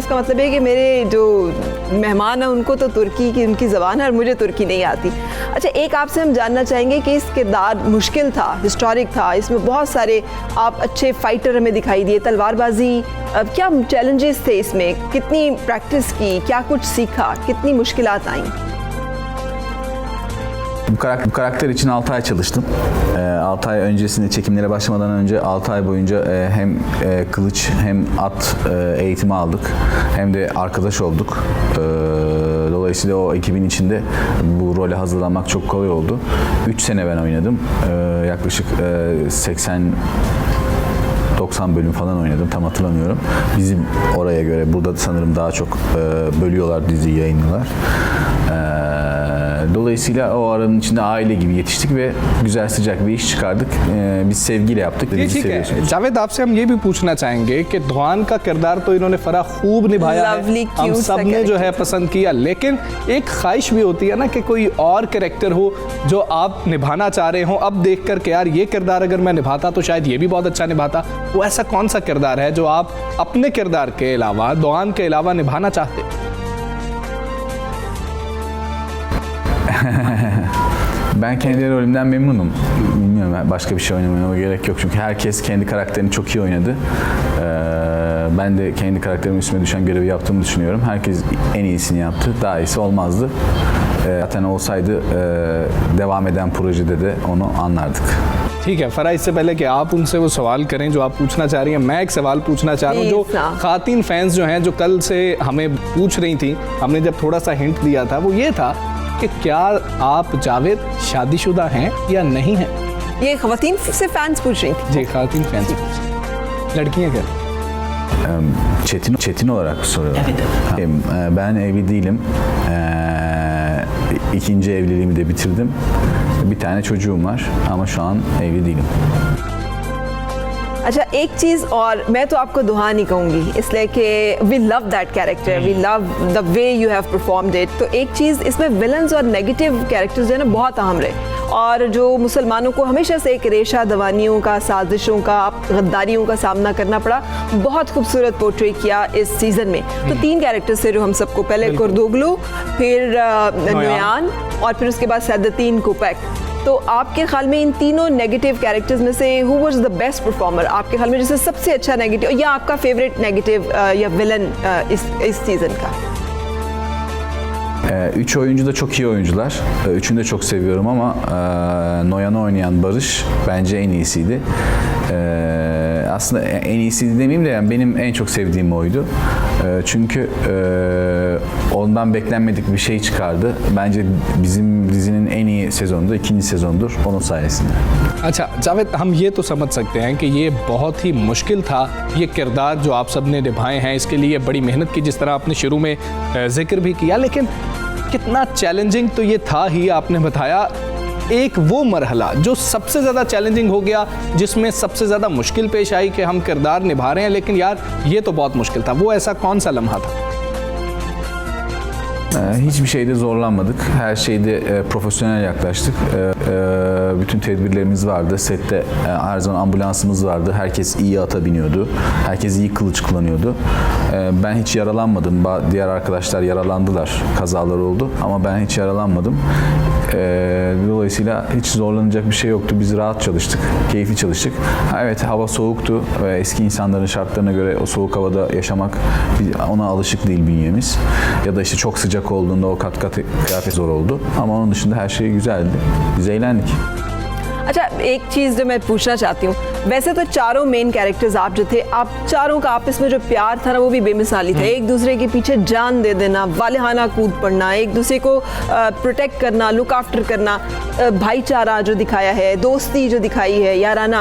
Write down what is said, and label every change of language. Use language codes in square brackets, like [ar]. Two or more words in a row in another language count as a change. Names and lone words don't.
[ur] اس کا مطلب ہے کہ میرے جو مہمان ہیں ان کو تو ترکی کی ان کی زبان ہے اور مجھے ترکی نہیں آتی. اچھا، ایک آپ سے ہم جاننا چاہیں گے کہ اس کردار مشکل تھا، ہسٹورک تھا، اس میں بہت سارے آپ اچھے فائٹر ہمیں دکھائی دیے، تلوار بازی، کیا چیلنجز تھے اس میں، کتنی پریکٹس کی، کیا کچھ سیکھا، کتنی مشکلات آئی? [tr] Bu karakter için 6 ay çalıştım. 6 ay öncesinde, çekimlere başlamadan önce 6 ay boyunca hem kılıç hem at eğitimi aldık. Hem de arkadaş olduk. Dolayısıyla o ekibin içinde bu role hazırlanmak çok kolay oldu. 3 sene ben oynadım. Yaklaşık 80-90 bölüm falan oynadım, tam hatırlamıyorum. Bizim oraya göre burada sanırım daha çok bölüyorlar, diziyi yayınlıyorlar. Dolayısıyla o aranın içinde aile gibi yetiştik ve güzel sıcak bir iş çıkardık. Biz sevgiyle yaptık. [ur] یہ ٹھیک ہے. جاوید، آپ سے ہم یہ بھی پوچھنا چاہیں گے کہ دوآن کا کردار تو انہوں نے فرح خوب نبھایا ہے، ہم سب نے جو ہے پسند کیا، لیکن ایک خواہش بھی ہوتی ہے نا کہ کوئی اور کیریکٹر ہو جو آپ نبھانا چاہ رہے ہو، اب دیکھ کر کے یار یہ کردار اگر میں نبھاتا تو شاید یہ بھی بہت اچھا نبھاتا. وہ ایسا کون سا کردار ہے جو آپ اپنے کردار کے علاوہ، دوآن کے علاوہ نبھانا چاہتے? [tr] Ben kendi rolümden memnunum. Bilmiyorum, başka bir şey oynamama gerek yok. Çünkü herkes kendi karakterini çok iyi oynadı. Ben de kendi karakterimin üstüme düşen görevi yaptığımı düşünüyorum. Herkes en iyisini yaptı. Daha iyisi olmazdı. Zaten olsaydı devam eden projede de onu anlardık. [ur] ٹھیک ہے فرح، اس سے پہلے کہ آپ ان سے وہ سوال کریں جو آپ پوچھنا چاہ رہی ہیں، میں ایک سوال پوچھنا چاہ رہا ہوں. جو خاتین فینز جو ہیں، جو کل سے ہمیں پوچھ رہی تھی، ہم نے جب تھوڑا سا ہنٹ دیا تھا، وہ یہ تھا کہ کیا آپ جاوید شادی شدہ ہیں یا نہیں ہیں? یہ خواتین سے فینز پوچھ رہی تھی? جی، خاتین فینز، لڑکیاں کیا? [tr] Çetin olarak soruyorlar. Evet. Ben evli değilim. İkinci evliliğimi de bitirdim. Bir tane çocuğum var ama şu an evli değilim. [ur] اچھا، ایک چیز اور میں تو آپ کو دعا نہیں کہوں گی، اس لیے کہ [en] we love that character, we love the way you have performed it. [ur] تو ایک چیز اس میں ولنز اور [en] negative characters [ur] جو ہے نا بہت اہم رہے، اور جو مسلمانوں کو ہمیشہ سے ایک ریشہ دوانیوں کا، سازشوں کا، غداریوں کا سامنا کرنا پڑا، بہت خوبصورت پورٹرے کیا اس سیزن میں. تو 3 کیریکٹرز تھے جو ہم سب کو، پہلے کردوغلو، پھر نویان اور پھر اس کے بعد سعدالدین کوپیک. تو آپ کے خیال میں ان تینوں [en] negative characters [ur] میں سے [en] who was the best performer [ur] آپ کے خیال میں، جیسے سب سے اچھا نیگیٹو یا آپ کا [en] favorite negative [ur] یا ولن اس سیزن کا? [tr] 3 oyuncu da çok iyi oyuncular. Üçünü de çok seviyorum ama Noyan'ı oynayan Barış bence en iyisiydi. Aslında en iyisiydi demeyeyim de yani benim en çok sevdiğim oydu. Çünkü ondan beklenmedik bir şey çıkardı. Bence bizim dizinin en iyi sezonu da 2. sezondur onun sayesinde. [ur] اچھا جاوید، ہم یہ تو سمجھ سکتے ہیں کہ یہ بہت ہی مشکل تھا، یہ کردار جو آپ سب نے نبھائے ہیں، اس کے لیے بڑی محنت کی، جس طرح آپ نے شروع میں ذکر بھی کیا، لیکن کتنا چیلنجنگ تو یہ تھا ہی. آپ نے بتایا ایک وہ مرحلہ جو سب سے زیادہ چیلنجنگ ہو گیا، جس میں سب سے زیادہ مشکل پیش آئی کہ ہم کردار نبھا رہے ہیں لیکن یار یہ تو بہت مشکل تھا، وہ ایسا کون سا لمحہ تھا? [tr] Hiçbir şeyde zorlanmadık. Her şeyde profesyonel yaklaştık. Bütün tedbirlerimiz vardı. Sette her zaman ambulansımız vardı. Herkes iyi ata biniyordu. Herkes iyi kılıç kullanıyordu. Ben hiç yaralanmadım. Diğer arkadaşlar yaralandılar. Kazalar oldu. Ama ben hiç yaralanmadım. Dolayısıyla hiç zorlanacak bir şey yoktu. Biz rahat çalıştık. Keyifli çalıştık. Evet, hava soğuktu ve eski insanların şartlarına göre o soğuk havada yaşamak ona alışık değil bünyemiz. Ya da işte çok sıcak olduğunda o kat kat kıyafet zor oldu. Ama onun dışında her şey güzeldi. Biz eğlendik. [ur] اچھا، ایک چیز جو میں پوچھنا چاہتی ہوں، ویسے تو چاروں [en] main characters [ur] آپ جو تھے، آپ چاروں کا آپس میں جو پیار تھا نا وہ بھی بے مثالی تھا. ایک دوسرے کے پیچھے جان دے دینا، والہانہ کود پڑنا، ایک دوسرے کو پروٹیکٹ کرنا, [en] look after [ur] کرنا، بھائی چارہ جو دکھایا ہے، دوستی جو دکھائی ہے، یارانہ.